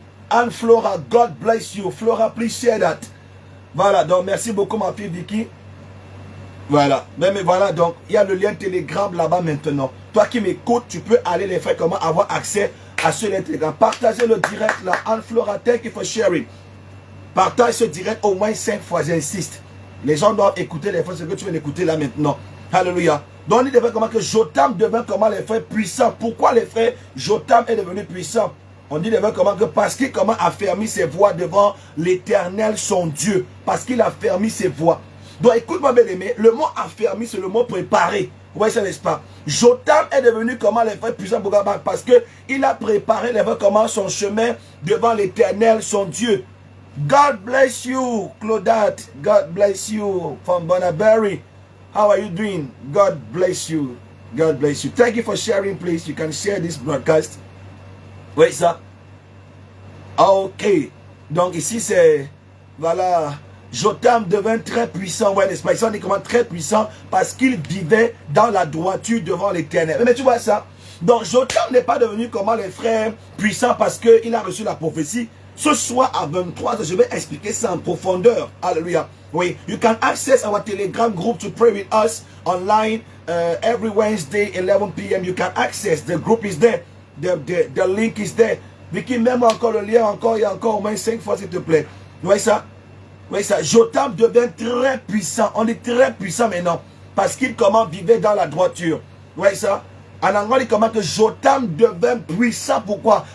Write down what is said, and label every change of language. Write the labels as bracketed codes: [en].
[en] Anne Flora, God bless you. Flora, please share that. [fr] Voilà. Donc, merci beaucoup, ma fille Vicky. Voilà. Mais voilà, donc, il y a le lien Telegram là-bas maintenant. Toi qui m'écoutes, tu peux aller les faire comment avoir accès à ce lien Telegram. Partagez le direct là. Anne Flora, [en] thank you for sharing. [fr] Partage ce direct au moins 5 fois, j'insiste. Les gens doivent écouter les frères, ce que tu viens d'écouter là maintenant. Alléluia. Donc on dit comment que Jotam devint comment les frères puissants. Pourquoi les frères Jotam est devenu puissant? On dit comment que parce qu'il comment a fermé ses voies devant l'Éternel son Dieu. Parce qu'il a fermé ses voies. Donc écoute-moi bien aimé, le mot affermi c'est le mot préparé. Vous voyez ça n'est-ce pas? Jotam est devenu comment les frères puissants parce qu'il a préparé les frères comment son chemin devant l'Éternel son Dieu. [en] God bless you, Claudette. God bless you from Bonaberry. How are you doing? God bless you. God bless you. Thank you for sharing, please. You can share this broadcast. [fr] Oui, ça. Ok. Donc ici, c'est... Voilà. Jotam devint très puissant. Ouais, n'est-ce pas? Ici, on dit comment très puissant parce qu'il vivait dans la droiture devant l'Éternel. Mais tu vois ça? Donc Jotam n'est pas devenu comment les frères puissants parce qu'il a reçu la prophétie. Ce soir à 23h, je vais expliquer ça en profondeur. Alléluia. [en] Oui, you can access our Telegram group to pray with us online every Wednesday, 11 p.m. You can access. The group is there. The link is there. [fr] Vicky, même encore le lien, il y a encore au moins 5 fois, s'il te plaît. Vous voyez ça? Vous voyez ça? Jotam devient très puissant. On est très puissant maintenant. Parce qu'il comment vivait dans la droiture. Vous voyez ça? En anglais, il dit comment que Jotam devint puissant. Pourquoi?